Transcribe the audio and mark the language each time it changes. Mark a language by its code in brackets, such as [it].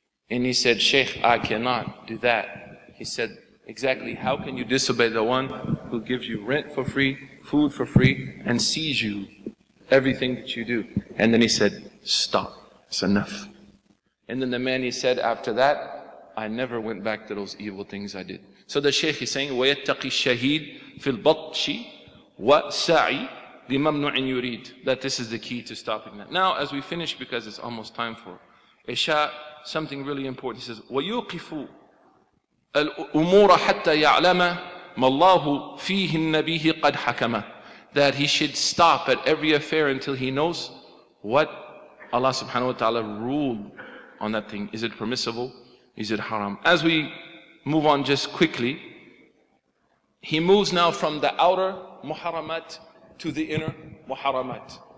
[en] And he said, Shaykh, I cannot do that. He said, exactly, how can you disobey the one who gives you rent for free, food for free, and sees you, everything that you do? And then he said, stop, it's enough. And then the man, he said, after that, I never went back to those evil things I did. So the Shaykh is saying, [ar] وَيَتَّقِ الشَّهِيدِ فِي الْبَطْشِ وَسَعِي لِمَمْنُعٍ يُرِيدُ. [en] That this is the key to stopping that. Now, as we finish, because it's almost time for Isha, something really important. He says, [ar] وَيُوقِفُ الْأُمُورَ حَتَّى يَعْلَمَ مَا اللَّهُ فِيهِ النَّبِيهِ قَدْ حَكَمَ. [en] That he should stop at every affair until he knows what Allah subhanahu wa ta'ala ruled on that thing. Is it permissible? Is it haram? As we move on just quickly, he moves now from the outer muharramat to the inner muharramat.